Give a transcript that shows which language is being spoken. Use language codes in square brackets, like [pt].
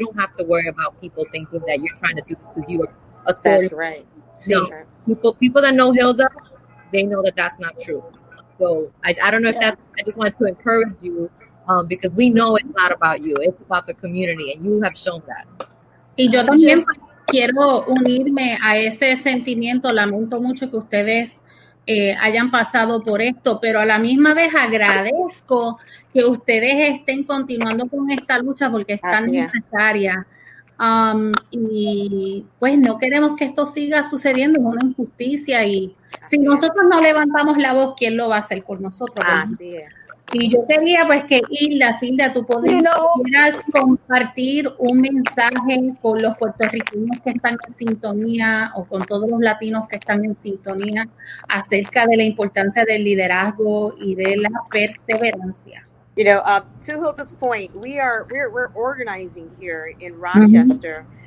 [en] You don't have to worry about people thinking that you're trying to do this because you are a story. That's right. No, people that know Hilda, they know that that's not true. So I don't know if I just wanted to encourage you because we know it's not about you. It's about the community, and you have shown that. [es] Y yo también quiero unirme a ese sentimiento. Lamento mucho que ustedes hayan pasado por esto, pero a la misma vez agradezco que ustedes estén continuando con esta lucha porque es tan necesaria. Y pues no queremos que esto siga sucediendo, es una injusticia, y si nosotros no levantamos la voz, ¿quién lo va a hacer por nosotros? Así es. Y yo quería pues que Hilda, tú pudieras compartir un mensaje con los puertorriqueños que están en sintonía, o con todos los latinos que están en sintonía, acerca de la importancia del liderazgo y de la perseverancia. [en] To Hilda's point, we're organizing here in Rochester.